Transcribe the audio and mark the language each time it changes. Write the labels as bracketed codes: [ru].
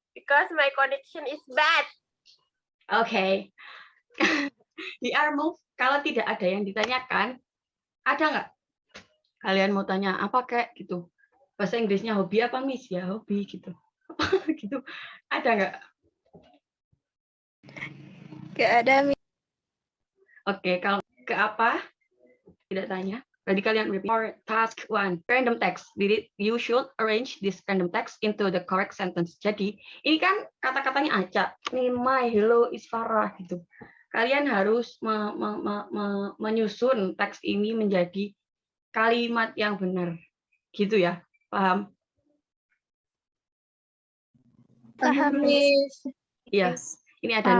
[en] because my connection is bad. [id] Oke. Di Armove, kalau tidak ada yang ditanyakan, ada nggak? Kalian mau tanya apa kayak gitu? Bahasa Inggrisnya hobi apa, Miss? Ya, hobi gitu. Apa gitu? Ada nggak? Gak ada, Miss. Oke, kalau ke apa? Tidak tanya. Jadi kalian repeat. [en] Or task 1, random text. You should arrange this random text into the correct sentence. [id] Jadi, ini kan kata-katanya acak. Nih, [en] my, hello, is Farah [id] gitu. Kalian harus menyusun teks ini menjadi kalimat yang benar. Gitu ya. Paham? Paham, Miss. Iya. Ini ada 6